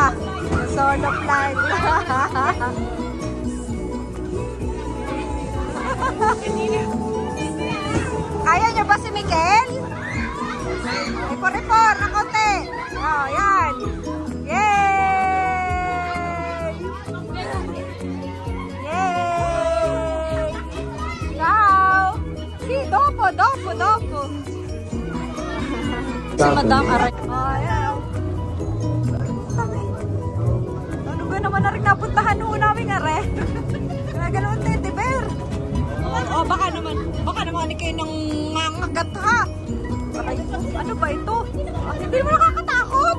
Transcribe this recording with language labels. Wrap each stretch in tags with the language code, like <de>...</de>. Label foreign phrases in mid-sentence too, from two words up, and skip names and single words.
<en>Solo flight.</en> <tl>Kaya niyo ba si Miguel? Repor na konti. Oh, yan. Yay!</tl> <it>Ciao! Si, dopo.</it> <tl>si Madam Aray. Ayan. Ano ba naman na rin napuntahan noon namin, Are? Ganoon, teddy bear. Oh, baka naman kayo nang mangagat ha. Aray, ano ba ito? Hindi mo nakakatakot.</tl>